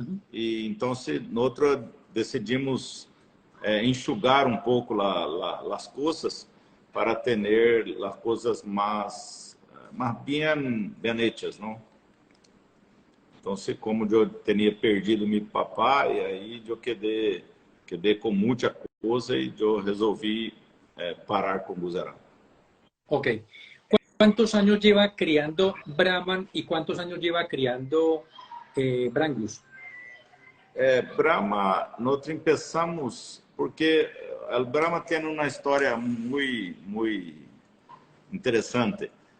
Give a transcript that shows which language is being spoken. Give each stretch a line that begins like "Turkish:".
Portuguese: E então nós decidimos enxugar um pouco as coisas para ter as coisas mais bem hechas, não? Então, como eu tinha perdido meu papai, aí eu quedei com muita coisa e eu resolvi parar com o Guzerá. Ok.
Spanish: ¿Cuántos años lleva criando Brahman y cuántos años lleva criando Brangus?
Portuguese: Brahma, nós empezamos porque o Brahma tem uma história muito interessante.